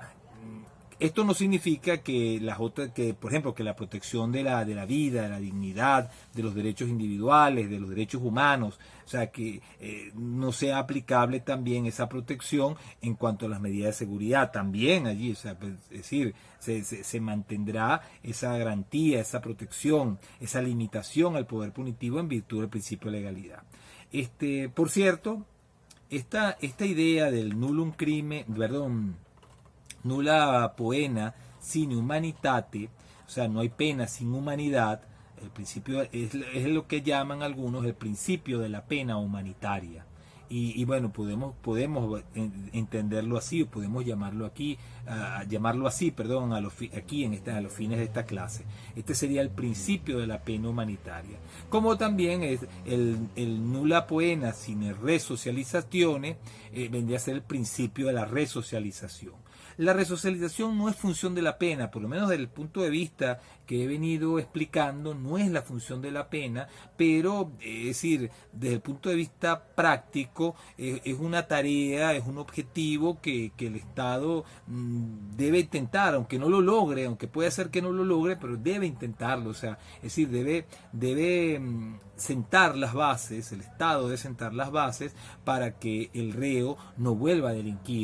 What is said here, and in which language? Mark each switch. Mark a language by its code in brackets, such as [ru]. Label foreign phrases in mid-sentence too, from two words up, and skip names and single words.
[es] Ahora, Esto no significa que las otras, que por ejemplo, que la protección de la vida, de la dignidad, de los derechos individuales, de los derechos humanos, o sea, que no sea aplicable también esa protección en cuanto a las medidas de seguridad. También allí, o sea, pues, es decir, se mantendrá esa garantía, esa protección, esa limitación al poder punitivo en virtud del principio de legalidad. Por cierto, esta idea del [la] nullum crimen, [es] perdón, [la] nulla poena sine humanitate, [es] o sea, no hay pena sin humanidad. El principio es lo que llaman algunos el principio de la pena humanitaria. Y bueno, podemos entenderlo así, o podemos llamarlo llamarlo así, perdón, aquí a los fines de esta clase. Este sería el principio de la pena humanitaria. Como también es el [la] nulla poena sine resocializazione, [es] vendría a ser el principio de la resocialización. La resocialización no es función de la pena, por lo menos desde el punto de vista que he venido explicando, no es la función de la pena, pero es decir, desde el punto de vista práctico, es una tarea, es un objetivo que el Estado debe intentar, aunque no lo logre, aunque puede ser que no lo logre, pero debe intentarlo, o sea, es decir, debe sentar las bases, el Estado debe sentar las bases para que el reo no vuelva a delinquir.